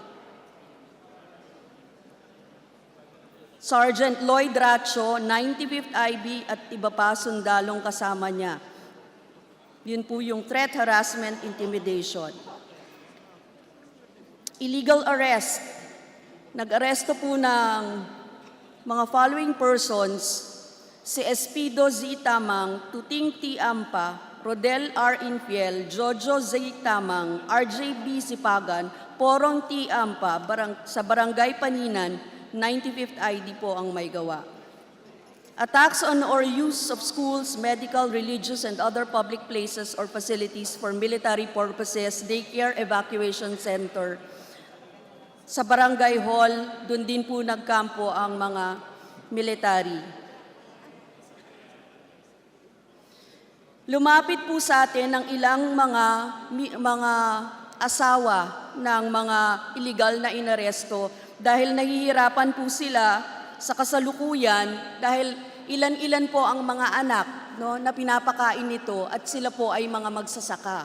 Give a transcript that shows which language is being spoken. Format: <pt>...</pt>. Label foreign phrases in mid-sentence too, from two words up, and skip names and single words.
<tl>Sergeant Lloyd Racho, 95th IB at iba pa sundalong kasama niya. Yun po yung</tl> <en>threat, harassment, intimidation. Illegal arrest.</en> <tl>Nag-aresto po ng mga</tl> <en>following persons:</en> <tl>si Espido Z. Tamang, Tuting T. Ampa, Rodel R. Infiel, Jojo Z. Tamang, RJB Sipagan, Porong T. Ampa, sa Barangay Paninan, 95th ID po ang may gawa.</tl> <en>Attacks on or use of schools, medical, religious, and other public places or facilities for military purposes, daycare, evacuation center.</en> <tl>Sa Barangay Hall, doon din po nagkampo ang mga military. Lumapit po sa atin ang ilang mga asawa ng mga illegal na inaresto dahil nahihirapan po sila sa kasalukuyan dahil ilan-ilan po ang mga anak na pinapakain nito at sila po ay mga magsasaka.</tl>